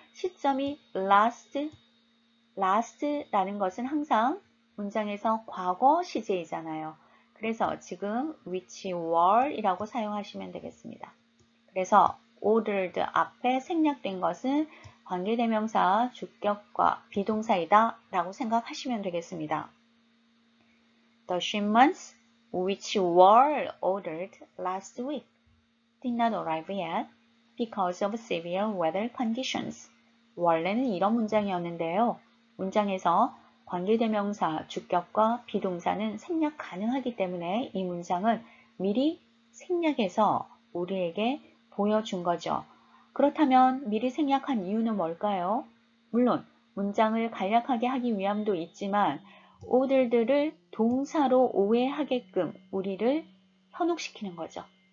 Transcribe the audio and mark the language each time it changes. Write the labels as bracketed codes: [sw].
[ko] 시점이 last라는 것은 항상 문장에서 과거 시제이잖아요. 그래서 지금 [en] which were [ko] 이라고 사용하시면 되겠습니다. 그래서 ordered 앞에 생략된 것은 관계대명사, 주격과 비동사이다 라고 생각하시면 되겠습니다. [en] The shipments which were ordered last week did not arrive yet because of severe weather conditions. [ko] 원래는 이런 문장이었는데요. 문장에서 관계대명사, 주격과 비동사는 생략 가능하기 때문에 이 문장은 미리 생략해서 우리에게 보여준 거죠. 그렇다면 미리 생략한 이유는 뭘까요? 물론 문장을 간략하게 하기 위함도 있지만 ordered를 동사로 오해하게끔 우리를 현혹시키는 거죠.